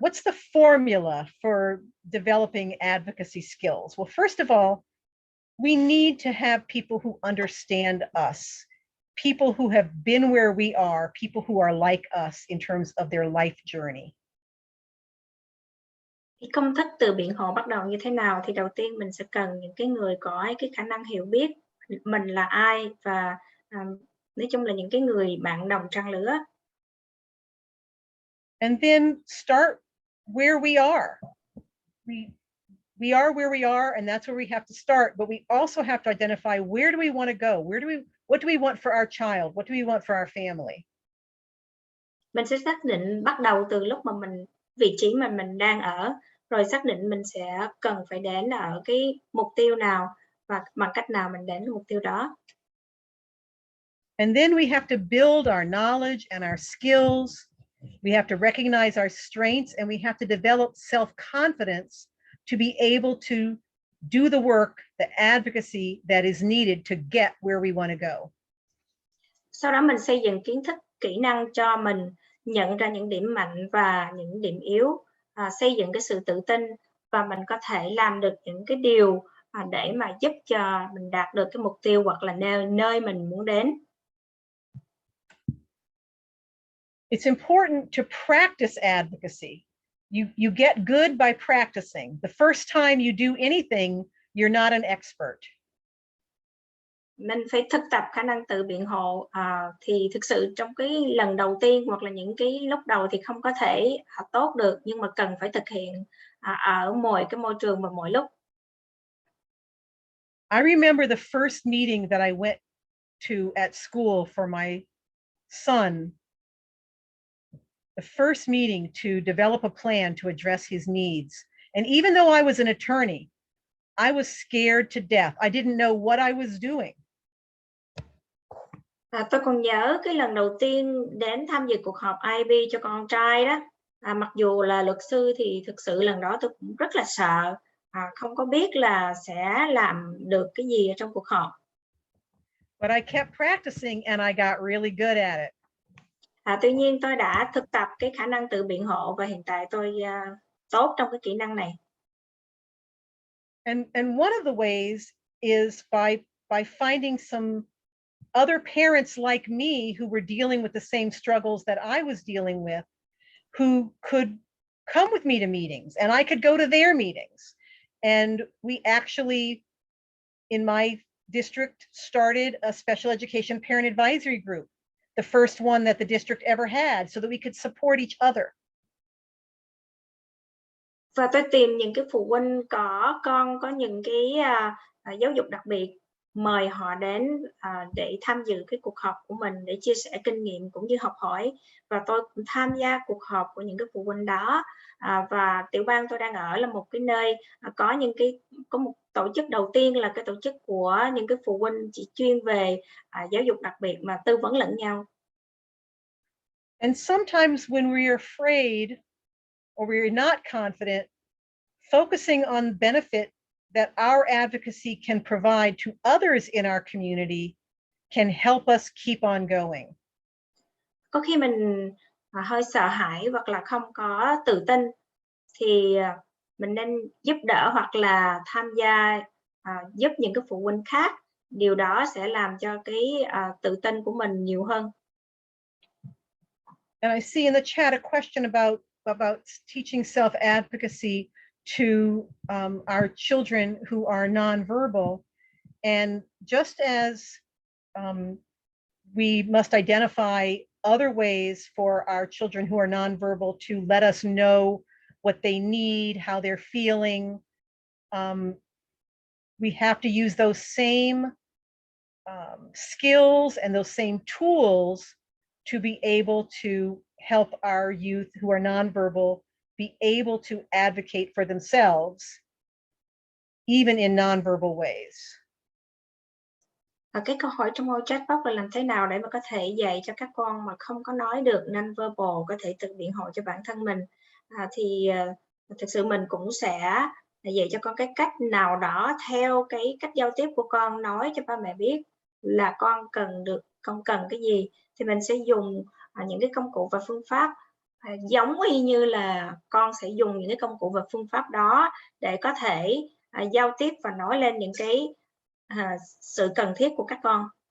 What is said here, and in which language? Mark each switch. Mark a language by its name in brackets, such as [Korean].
[English] What's the formula for developing advocacy skills? Well, first of all, we need to have people who understand us, people who have been where we are, people who are like us in terms of their life journey. [Vietnamese] Cái công thức tự biện hộ bắt đầu như thế nào? Thì đầu tiên mình sẽ cần những cái người có cái khả năng hiểu biết mình là ai, và nói chung là những cái người bạn đồng trang lứa. [English] And then start where we are. We are where we are, and that's where we have to start, but we also have to identify, where do we want to go? What do we want for our child? What do we want for our family? [Vietnamese] Mình sẽ xác định bắt đầu từ lúc mà vị trí mà mình đang ở, rồi xác định mình sẽ cần phải đến ở cái mục tiêu nào và bằng cách nào mình đến mục tiêu đó. [English] And then we have to build our knowledge and our skills. We have to recognize our strengths, and we have to develop self-confidence to be able to do the work, the advocacy that is needed to get where we want to go. [Vietnamese] Sau đó mình xây dựng kiến thức, kỹ năng cho mình nhận ra những điểm mạnh và những điểm yếu, xây dựng cái sự tự tin, và mình có thể làm được những cái điều để mà giúp cho mình đạt được cái mục tiêu hoặc là nơi mình muốn đến. [English] It's important to practice advocacy. You get good by practicing. The first time you do anything, you're not an expert. [Vietnamese] Mình phải thực tập khả năng tự biện hộ, thì thực sự trong cái lần đầu tiên hoặc là những cái lúc đầu thì không có thể tốt được, nhưng mà cần phải thực hiện ở mọi cái môi trường và mọi lúc. [English] I remember the first meeting that I went to at school for my son. The first meeting to develop a plan to address his needs. And even though I was an attorney, I was scared to death. I didn't know what I was doing. [Vietnamese] Tôi còn nhớ cái lần đầu tiên đến tham dự cuộc họp IB cho con trai đó. Mặc dù là luật sư thì thực sự lần đó tôi cũng rất là sợ, không có biết là sẽ làm được cái gì ở trong cuộc họp. [English] But I kept practicing and I got really good at it. [Vietnamese] Tuy nhiên tôi đã thực tập cái khả năng tự biện hộ và hiện tại tôi tốt trong cái kỹ năng này. [English] And one of the ways is by finding some other parents like me who were dealing with the same struggles that I was dealing with, who could come with me to meetings, and I could go to their meetings. And we actually, in my district, started a special education parent advisory group, the first one that the district ever had, so that we could support each other. [Vietnamese] Và tôi tìm những cái phụ huynh có con có những cái giáo dục đặc biệt, mời họ đến để tham dự cái cuộc họp của mình để chia sẻ kinh nghiệm cũng như học hỏi. Và tôi cũng tham gia cuộc họp của những cái phụ huynh đó. Và tiểu bang tôi đang ở là một cái nơi có một tổ chức đầu tiên là cái tổ chức của những cái phụ huynh chỉ chuyên về giáo dục đặc biệt mà tư vấn lẫn nhau. [English] And sometimes when we're afraid or we're not confident, focusing on benefit that our advocacy can provide to others in our community can help us keep on going. [Vietnamese] Có khi mình hơi sợ hãi hoặc là không có tự tin thì mình nên giúp đỡ hoặc là tham gia giúp những cái phụ huynh khác. Điều đó sẽ làm cho cái tự tin của mình nhiều hơn. [English] And I see in the chat a question about teaching self-advocacy to our children who are nonverbal. And just as we must identify other ways for our children who are nonverbal to let us know what they need, how they're feeling, we have to use those same skills and those same tools to be able to help our youth who are nonverbal be able to advocate for themselves, even in nonverbal ways. [Vietnamese] Và cái câu hỏi trong ô chat box là làm thế nào để mà có thể dạy cho các con mà không có nói được nonverbal có thể tự biện hộ cho bản thân mình. Thực sự mình cũng sẽ dạy cho con cái cách nào đó theo cái cách giao tiếp của con, nói cho ba mẹ biết là con cần cái gì, thì mình sẽ dùng những cái công cụ và phương pháp giống y như là con sẽ dùng những cái công cụ và phương pháp đó để có thể giao tiếp và nói lên những cái sự cần thiết của các con.